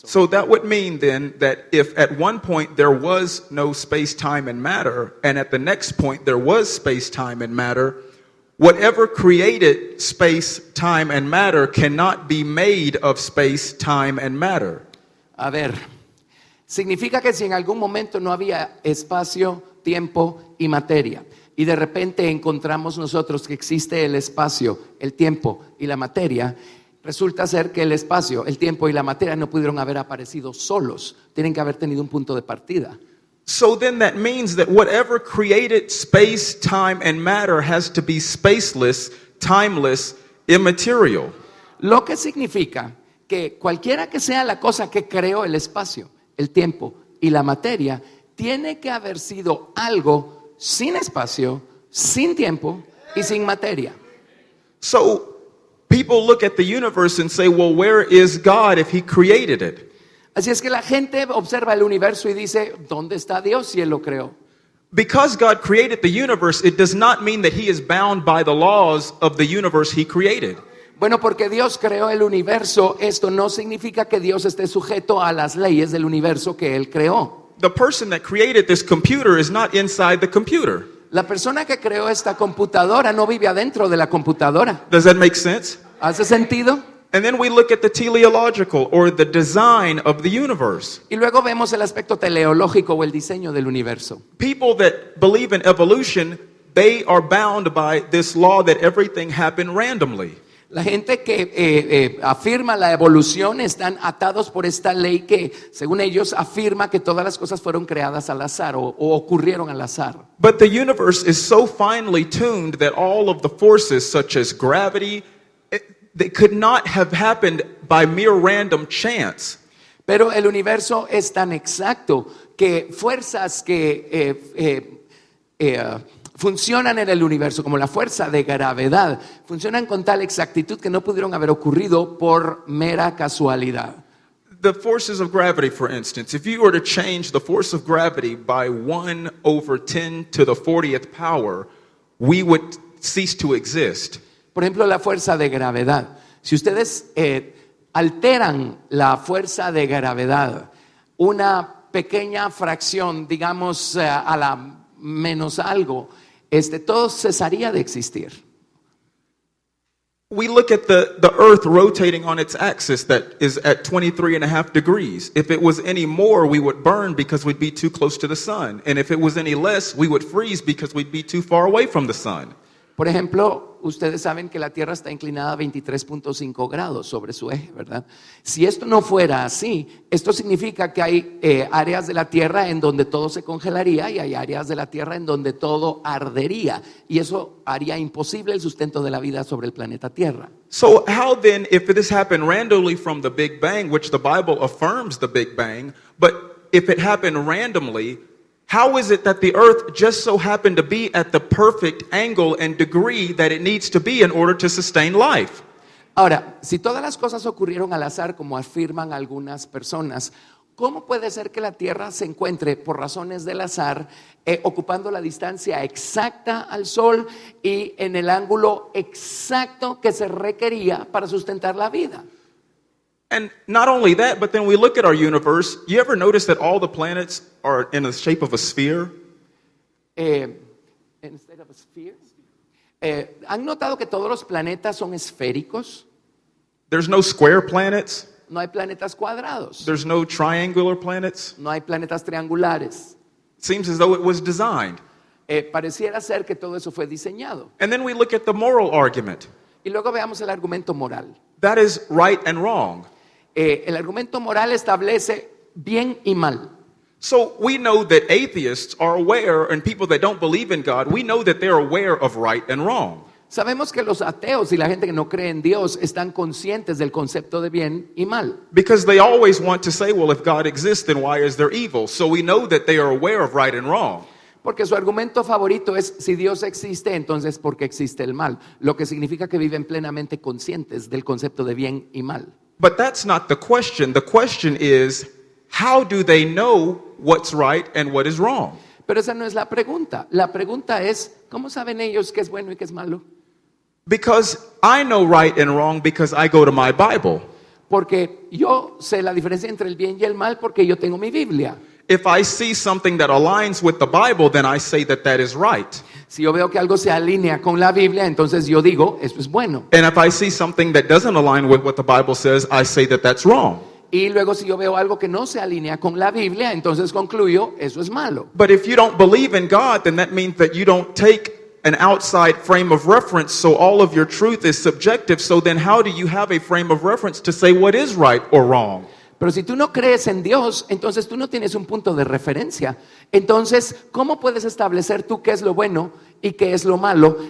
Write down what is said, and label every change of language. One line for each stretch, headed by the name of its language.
English: So that would mean then that if at one point there was no space, time, and matter, and at the next point there was space, time, and matter, whatever created space, time, and matter cannot be made of space, time, and matter.
Spanish: A ver, significa que si en algún momento no había espacio, tiempo y materia, y de repente encontramos nosotros que existe el espacio, el tiempo y la materia, resulta ser que el espacio, el tiempo y la materia no pudieron haber aparecido solos, tienen que haber tenido un punto de partida.
English: So then that means that whatever created space, time, and matter has to be spaceless, timeless, immaterial.
Spanish: Lo que significa que cualquiera que sea la cosa que creó el espacio, el tiempo y la materia, tiene que haber sido algo sin espacio, sin tiempo y sin materia.
English: So people look at the universe and say, well, where is God if he created it?
Spanish: Así es que la gente observa el universo y dice, ¿dónde está Dios si Él lo creó?
English: Because God created the universe, it does not mean that he is bound by the laws of the universe he created.
Spanish: Bueno, porque Dios creó el universo, esto no significa que Dios esté sujeto a las leyes del universo que Él creó.
English: The person that created this computer is not inside the computer.
Spanish: La persona que creó esta computadora no vive adentro de la computadora.
English: Does that make sense?
Spanish: ¿Hace sentido?
English: And then we look at the teleological or the design of the universe.
Spanish: Y luego vemos el aspecto teleológico o el diseño del universo.
English: People that believe in evolution, they are bound by this law that everything happened randomly.
Spanish: La gente que afirma la evolución están atados por esta ley que, según ellos, afirma que todas las cosas fueron creadas al azar o ocurrieron al azar.
English: But the universe is so finely tuned that all of the forces, such as gravity, they could not have happened by mere random chance.
Spanish: Pero el universo es tan exacto que fuerzas que funcionan en el universo, como la fuerza de gravedad, funcionan con tal exactitud que no pudieron haber ocurrido por mera casualidad.
English: The forces of gravity, for instance, if you were to change the force of gravity by 1 over 10 to the 40th power, we would cease to exist.
Spanish: Por ejemplo, la fuerza de gravedad. Si ustedes alteran la fuerza de gravedad, una pequeña fracción, digamos a la menos algo, todo cesaría de existir.
English: We look at the earth rotating on its axis that is at 23.5 degrees. If it was any more, we would burn because we'd be too close to the sun. And if it was any less, we would freeze because we'd be too far away from the sun.
Spanish: Por ejemplo, ustedes saben que la Tierra está inclinada a 23.5 grados sobre su eje, ¿verdad? Si esto no fuera así, esto significa que hay áreas de la Tierra en donde todo se congelaría y hay áreas de la Tierra en donde todo ardería. Y eso haría imposible el sustento de la vida sobre el planeta Tierra.
English: So how then, if this happened randomly from the Big Bang, which the Bible affirms the Big Bang, but if it happened randomly, how is it that the earth just so happened to be at the perfect angle and degree that it needs to be in order to sustain life?
Spanish: Ahora, si todas las cosas ocurrieron al azar, como afirman algunas personas, ¿cómo puede ser que la Tierra se encuentre, por razones del azar, ocupando la distancia exacta al Sol y en el ángulo exacto que se requería para sustentar la vida?
English: And not only that, but then we look at our universe. You ever notice that all the planets are in the shape of a sphere? Instead of a sphere.
Spanish: ¿Han notado que todos los planetas son esféricos?
English: There's no square planets.
Spanish: No hay planetas cuadrados.
English: There's no triangular planets.
Spanish: No hay planetas triangulares.
English: It seems as though it was designed.
Spanish: Pareciera ser que todo eso fue diseñado.
English: And then we look at the moral argument.
Spanish: Y luego veamos el argumento moral.
English: That is right and wrong.
Spanish: El argumento moral establece bien y mal.
English: So we know that atheists are aware, and people that don't believe in God, we know that they're aware of right and wrong.
Spanish: Sabemos que los ateos y la gente que no cree en Dios están conscientes del concepto de bien y mal.
English: Because they always want to say, well, if God exists, then why is there evil? So we know that they are aware of right and wrong.
Spanish: Porque su argumento favorito es, si Dios existe, entonces ¿por qué existe el mal? Lo que significa que viven plenamente conscientes del concepto de bien y mal.
English: But that's not the question. The question is, how do they know what's right and what is wrong?
Spanish: Pero esa no es la pregunta. La pregunta es, ¿cómo saben ellos qué es bueno y qué es malo?
English: Because I know right and wrong because I go to my Bible.
Spanish: Porque yo sé la diferencia entre el bien y el mal porque yo tengo mi Biblia.
English: If I see something that aligns with the Bible, then I say that that is right.
Spanish: Si yo veo que algo se alinea con la Biblia, entonces yo digo, eso es bueno.
English: And if I see something that doesn't align with what the Bible says, I say that that's wrong.
Spanish: Y luego si yo veo algo que no se alinea con la Biblia, entonces concluyo, eso es malo.
English: But if you don't believe in God, then that means that you don't take an outside frame of reference, so all of your truth is subjective. So then how do you have a frame of reference to say what is right or wrong?
Spanish: Pero si tú no crees en Dios, entonces tú no tienes un punto de referencia. Entonces, ¿cómo puedes establecer tú qué es lo bueno y qué es lo malo?